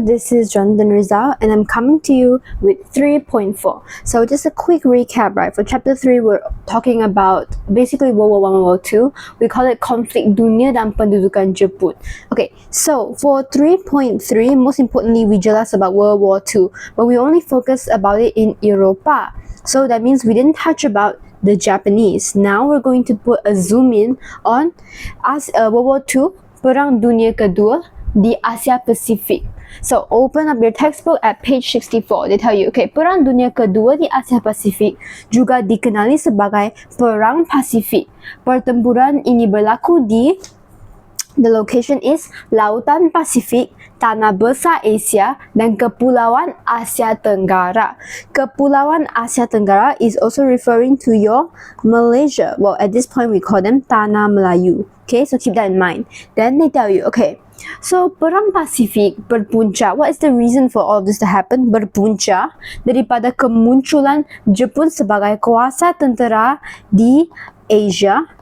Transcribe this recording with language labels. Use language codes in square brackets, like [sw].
[en] This is Jonathan Rizal and I'm coming to you with 3.4. So just a quick recap, right? For chapter 3, we're talking about basically World War I and World War II. We call it [ms] Konflik Dunia dan Pendudukan Jepun. [en] Okay, so for 3.3, most importantly, we [ms] jelas [en] about World War II, but we only focus about it in Europa. So that means we didn't touch about the Japanese. Now we're going to put a zoom in on World War II, [ms] Perang Dunia Kedua di Asia Pasifik. [en] So open up your textbook at page 64. They tell you, okay, [ms] Perang Dunia Kedua di Asia Pasifik juga dikenali sebagai Perang Pasifik. Pertempuran ini berlaku di [en] the location is [ms] Lautan Pasifik, Tanah Besar Asia, dan Kepulauan Asia Tenggara. [en] Kepulauan Asia Tenggara is also referring to your Malaysia. Well, at this point, we call them Tanah Melayu. Okay, so keep that in mind. Then they tell you, okay, so [ms] Perang Pasifik berpunca. [en] What is the reason for all of this to happen? [ms] Berpunca daripada kemunculan Jepun sebagai kuasa tentera di Asia.